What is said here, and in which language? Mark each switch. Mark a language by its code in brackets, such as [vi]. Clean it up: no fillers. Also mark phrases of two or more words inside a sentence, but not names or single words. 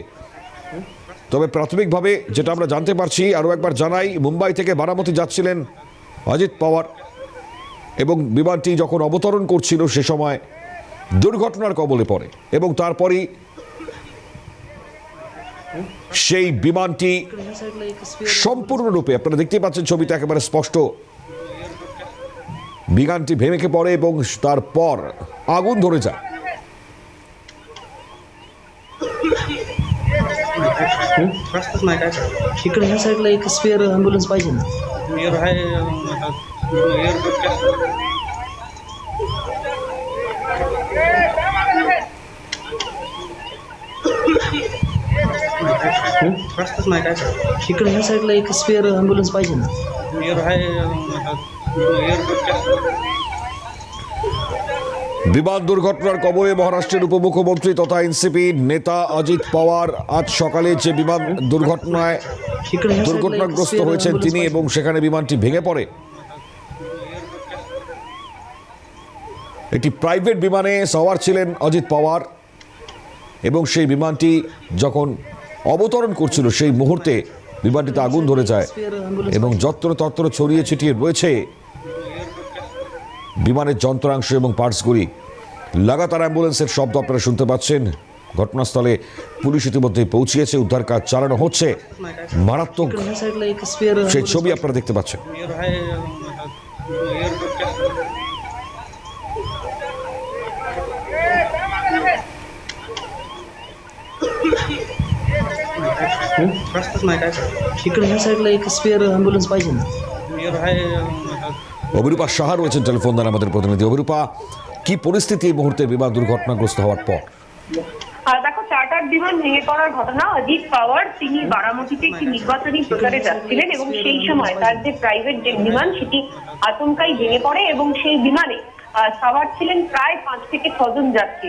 [bn] তবে প্রাথমিকভাবে যেটা আমরা জানতে পারছি, আরও একবার জানাই, মুম্বাই থেকে বারামতি যাচ্ছিলেন অজিত পাওয়ার এবং বিমানটি যখন অবতরণ করছিল সে সময় দুর্ঘটনার কবলে পড়ে এবং তারপরই সেই বিমানটি সম্পূর্ণরূপে, আপনারা দেখতেই পাচ্ছেন ছবিতে একেবারে স্পষ্ট, বিমানটি ভেঙে পড়ে এবং তারপর আগুন ধরে যায়। [mr] रस्ताच नाही काय इकडे ह्या साईडला एक स्पेअर ॲम्ब्युलन्स पाहिजे ना. स्पेअर आहे रस्ताच नाही काय करायचं इकडे ह्या साईडला एक स्पेअर ॲम्ब्युलन्स पाहिजे ना [bn] বিমান দুর্ঘটনার কবলে মহারাষ্ট্রের উপমুখ্যমন্ত্রী তথা এনসিপি নেতা অজিত পাওয়ার আজ সকালে যে বিমান দুর্ঘটনায় [mr] इकडे ह्या साईडला एक [bn] দুর্ঘটনাগ্রস্ত [mr] spare [bn] হয়েছেন [mr] ambulance [bn] তিনি [mr] पाहिजे. [bn] এবং সেখানে বিমানটি ভেঙে পড়ে। একটি প্রাইভেট বিমানে সওয়ার ছিলেন অজিত পাওয়ার এবং সেই বিমানটি যখন অবতরণ করছিল সেই মুহূর্তে বিমানটিতে আগুন ধরে যায় [en] Spare ambulance [bn] এবং যত্রতত্র ছড়িয়ে ছিটিয়ে রয়েছে বিমানের যন্ত্রাংশ এবং পার্টসগুলি। লাগাতার অ্যাম্বুলেন্সের শব্দ আপনারা শুনতে পাচ্ছেন। ঘটনাস্থলে পুলিশ ইতিমধ্যে পৌঁছিয়েছে, উদ্ধার কাজ চালানো হচ্ছে। মারাত্মক [mr] इकडे ह्या साईडला एक स्पेअर [bn] সেই ছবি আপনারা দেখতে পাচ্ছেন। [mr] रस्ताच नाही काय करायचं इकडे ह्या साईडला एक स्पेअर ॲम्ब्युलन्स पाहिजे ना [bn] অভিরূপা সাহা রয়েছেন টেলিফোন দ্বারা আমাদের প্রতিনিধি। অভিরূপা, কি পরিস্থিতি এই মুহূর্তে বিমান দুর্ঘটনাগ্রস্ত হওয়ার পর? দেখো, চার্টার বিমান ভেঙে পড়ার ঘটনা। অজিত পাওয়ার তিনি বারামতিতে একটি নির্বাচনী প্রচারে যাচ্ছিলেন এবং সেই সময় তার যে প্রাইভেট জেট বিমান সেটি আচমকাই ভেঙে পড়ে এবং সেই বিমানে সাওয়ার ছিলেন প্রায় 5 থেকে 6 জন যাত্রী।